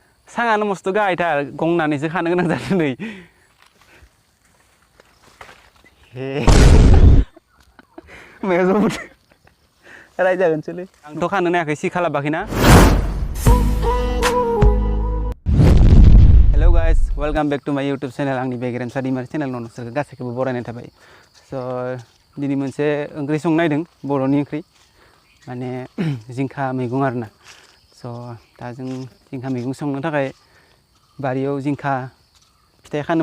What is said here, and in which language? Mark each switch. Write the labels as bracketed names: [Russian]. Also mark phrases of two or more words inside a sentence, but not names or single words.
[Bodo] सांगानो मस्त गाहायथार गंनानैसो खानो गोनां जादों नै मायाव जबोद रायजागोनसोलै आंथ' खानो नायाखै सि खालामाखैना [English] hello guys welcome back to my YouTube channel [Bodo] आंनि बेगेरेमसा दैमारि चैनल नोंसोरखौ गासैखौबो बरायनाय थाबाय स' दिनै मोनसे ओंख्रि संनो नायदों बर'नि ओंख्रि माने जिंखा मैगं आरोना स' दा जों जिंखा मैगं संनो थाखाय बारियाव जिंखा फिथाइ खानो